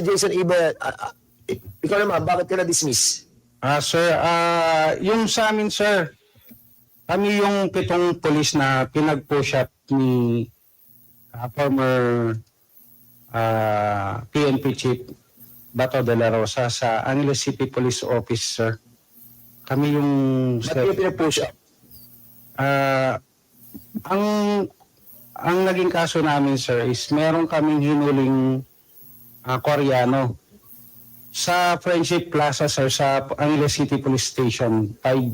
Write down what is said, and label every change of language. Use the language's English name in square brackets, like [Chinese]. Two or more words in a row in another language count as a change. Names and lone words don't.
[Filipino] Jason Ibe, ikaw naman, bakit ka na-dismiss? Sir, yung sa amin, sir, kami yung 7 pulis na pinag-push up ni former PNP Chief Bato de la Rosa sa Angeles City Police Office, sir. Kami yung... Ba't yung pinag-push up? Ang naging kaso namin, sir, is meron kaming hinuling Koreano sa Friendship Plaza, sir, sa Angeles City Police Station 5.